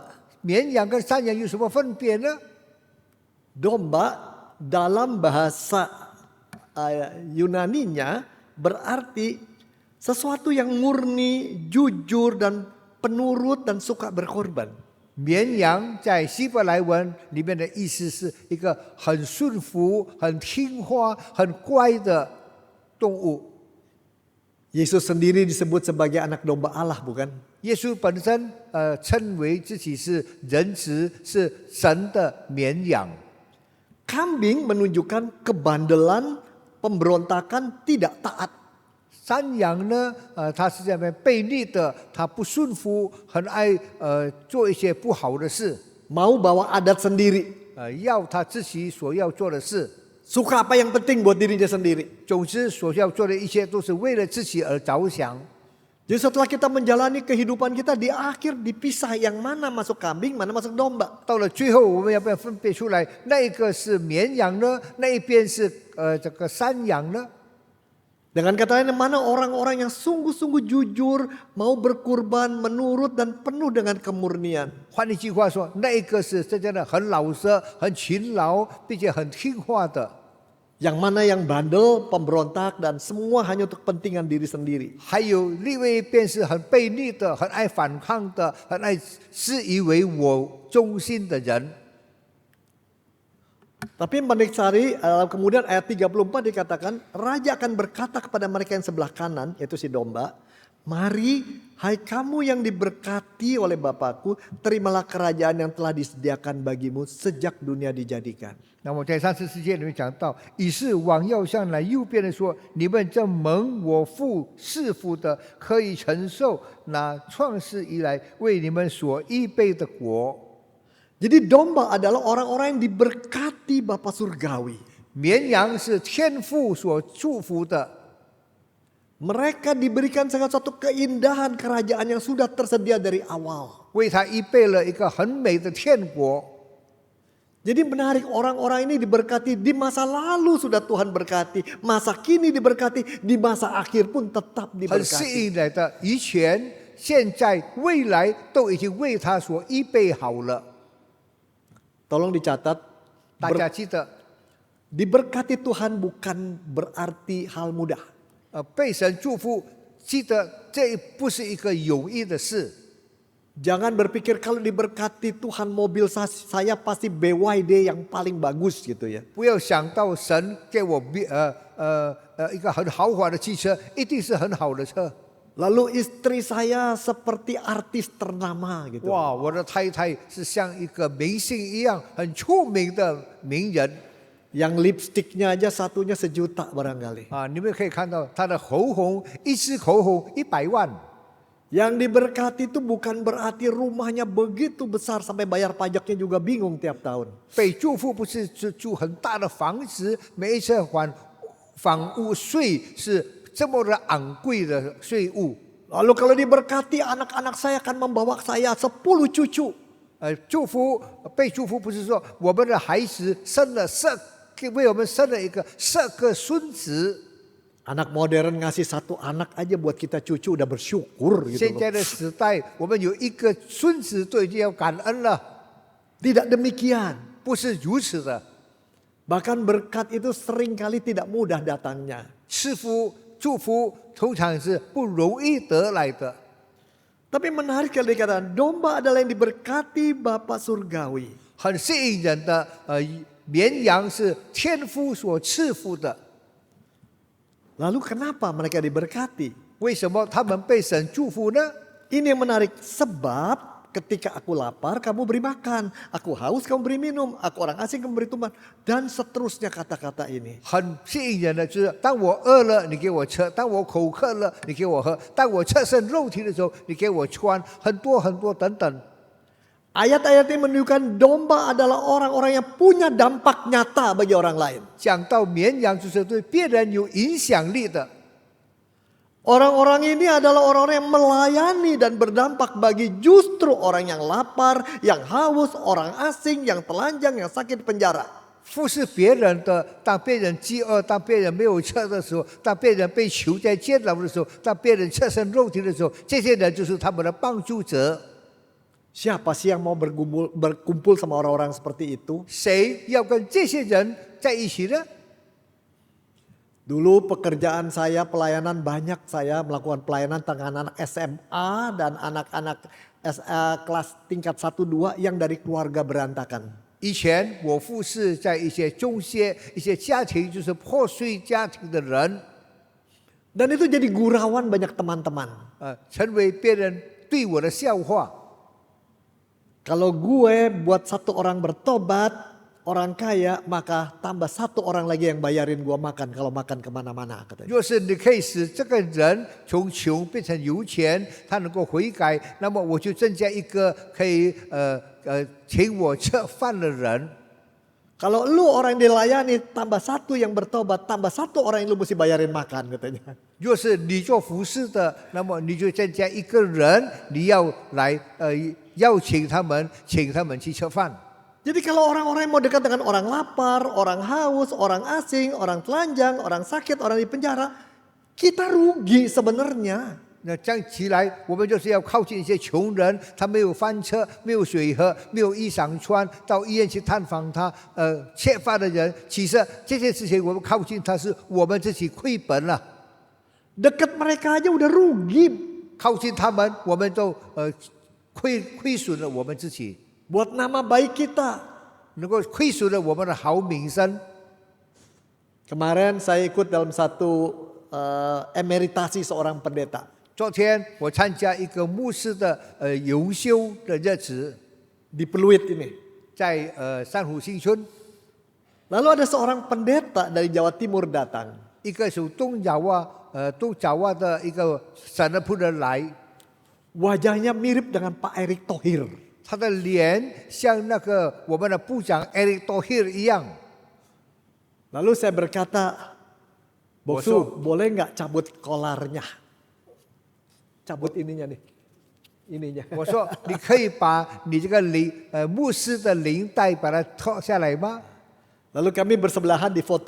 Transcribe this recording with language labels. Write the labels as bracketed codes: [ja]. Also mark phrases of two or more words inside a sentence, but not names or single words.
[zh] 绵羊跟山羊有什么分别呢？ [id] Domba dalam bahasa Yunaninya berarti sesuatu yang murni, jujur dan penurut dan suka berkorban. [zh] 绵羊在希伯来文里面的意思是一个很顺服、很听话、很乖的动物。 [id] Yesus sendiri disebut sebagai anak domba Allah, bukan? [zh] 耶稣本身称为自己是人子，是神的绵羊。 [id] Kambing menunjukkan kebandelan, pemberontakan, tidak taat. [zh] 山羊呢，它是这样悖逆的，它不顺服，很爱做一些不好的事， [id] Mau bawa adat sendiri. [zh] 要他自己所要做的事。 [id] Suka apa yang penting buat dirinya sendiri. [zh] 总之，所要做的一切都是为了自己而着想。 [id] Jadi setelah kita menjalani kehidupan kita, di akhir dipisah yang mana masuk kambing, mana masuk domba. [zh] 到了最后，我们要不要分别出来？那一个是绵羊呢？那一边是这个山羊呢？ [id] Dengan kata lain, mana orang-orang yang sungguh-sungguh jujur, mau berkurban, menurut dan penuh dengan kemurnian. [zh] 换一句话说，那一个是真正的很老实、很勤劳，并且很听话的。 [id] Yang mana yang bandel, pemberontak dan semua hanya untuk kepentingan diri sendiri. [zh] 还有另外一边是很悖逆的、很爱反抗的、很爱自以为我中心的人。 [id] Tapi Menaksari kemudian ayat 34 dikatakan, Raja akan berkata kepada mereka yang sebelah kanan, yaitu si domba, mari hai kamu yang diberkati oleh Bapakku, terimalah kerajaan yang telah disediakan bagimu sejak dunia dijadikan. [zh] 那么在34节里面讲到，以是往要向来右边的说，你们这蒙我父赐福的，可以承受那创世以来为你们所预备的国。 [id] Jadi domba adalah orang-orang yang diberkati Bapa Surgawi. [zh] 绵羊是天父所祝福的， [id] Mereka diberikan segala satu keindahan kerajaan yang sudah tersedia dari awal. [zh] 为他预备了一个很美的天国。 [id] Jadi menarik, orang-orang ini diberkati di masa lalu sudah Tuhan berkati, masa kini diberkati, di masa akhir pun tetap [zh] 很吸 [id] diberkati. [zh] 引来的，以前、现在、未来都已经为他所预备好了。 [id] Tolong dicatat, [zh] 大家记得， [id] diberkati Tuhan bukan berarti hal mudah. [zh] 被神祝福，记得这不是一个容易的事。 [id] Jangan berpikir kalau diberkati Tuhan mobil saya pasti BYD yang paling bagus gitu ya. [zh] 不要想到神给我一个很豪华的汽车，一定是很好的车。 [id] Lalu istri saya seperti artis ternama gitu. [zh] 哇，我的太太是像一个明星一样很出名的名人 [id] Yang lipstiknya aja satunya sejuta barangkali. 啊！ [zh] 你们可以看到她的口红，一支口红100万。 [id] Yang diberkati itu bukan berarti rumahnya begitu besar sampai bayar pajaknya juga bingung tiap tahun. [zh] 被祝福不是住很大的房子，每一次还房屋税是这么的昂贵的税务。 [id] Lalu kalau diberkati anak-anak saya akan membawa saya 10 cucu. [zh] 祝福被祝福不是说我们的孩子生了为我们生了一个10个孙子。 [id] Anak modern ngasih 1 anak aja buat kita cucu udah bersyukur gitu [zh] 现 [id] loh. [zh] 在的时代，我们有一个孙子都已经要感恩了， [id] Tidak demikian. [zh] 不是如此的。 [id] Bahkan berkat itu seringkali tidak mudah datangnya. [zh] 赐福祝福通常是不容易得来的。 [id] Tapi menarik kalau dikatakan domba adalah yang diberkati Bapa Surgawi. [zh] 很吸引人的绵羊是天父所赐福的。 [id] Lalu kenapa mereka diberkati? [zh] 为什么他们被神祝福呢？ [id] Ini yang menarik, sebab ketika aku lapar kamu beri makan, aku haus kamu beri minum, aku orang asing kamu beri tumbang, dan seterusnya kata-kata ini. [zh] 很吸引人的就是，当我饿了，你给我吃；当我口渴了，你给我喝；当我赤身肉体的时候，你给我穿，很多很多等等。 [id] Ayat-ayat ini menunjukkan domba adalah orang-orang yang punya dampak nyata bagi orang lain. [zh] 讲到绵羊，就是对别人有影响力的。 [id] Orang-orang ini adalah orang-orang yang melayani dan berdampak bagi justru orang yang lapar, yang haus, orang asing, yang telanjang, yang sakit di penjara. [zh] 服侍别人的，当别人饥饿，当别人没有车的时候，当别人被囚在监牢的时候，当别人侧身肉体的时候，这些人就是他们的帮助者。 [id] Siapa sih yang mau berkumpul sama orang-orang seperti itu? [zh] 谁要跟这些人在一起呢？ [id] Dulu pekerjaan saya pelayanan banyak saya melakukan pelayanan dengan anak SMA dan anak-anak kelas tingkat 1-2 yang dari keluarga berantakan. [zh] 以前我服侍在一些中学、一些家庭，就是破碎家庭的人， [id] Dan itu jadi gurauan banyak teman-teman. [zh] 成为别人对我的笑话。 [id] Kalau gue buat satu orang bertobat, orang kaya, maka tambah satu orang lagi yang bayarin gue makan kalau makan kemana-mana katanya. [zh] 若是你可以使这个人从穷变成有钱，他能够悔改，那么我就增加一个可以请我吃饭的人。 [id] Kalau lu orang yang dilayani, tambah satu yang bertobat, tambah satu orang yang lu mesti bayarin makan katanya. [zh] 若是你做服侍的，那么你就增加一个人，你要来邀请他们，请他们去吃饭。 [id] Jadi kalau orang-orang yang mau dekat dengan orang lapar, orang haus, orang asing, orang telanjang, orang sakit, orang di penjara, kita rugi sebenarnya. [zh] 那这样起来，我们就是要靠近一些穷人，他没有饭吃，没有水喝，没有衣裳穿，到医院去探访他，缺乏的人。其实这件事情我们靠近他，是我们自己亏本了。 [id] Dekat mereka aja udah rugi. [zh] 靠近他们，我们都亏损了我们自己， [id] Buat nama baik kita. [zh] 能够亏损了我们的好名声。 [id] Kemarin saya ikut dalam satu emeritasi seorang pendeta. [zh] 昨天我参加一个牧师的游修的日子， [id] Di Peluit ini. [zh] 在珊瑚新村， [id] Lalu ada seorang pendeta dari Jawa Timur datang. [zh] 一个属东爪哇的一个神的仆人来， [id] Wajahnya mirip dengan Pak Erick Thohir. [zh] 他的脸像那个我们的部长 Erick Thohir 一样。 [id] Lalu saya berkata, Boksu, boleh nggak cabut kolarnya? Cabut ininya nih. Ininya. [zh] 我说你可以把你这个牧师的领带把它脱下来吗？ [id] Lalu kami bersebelahan di foto.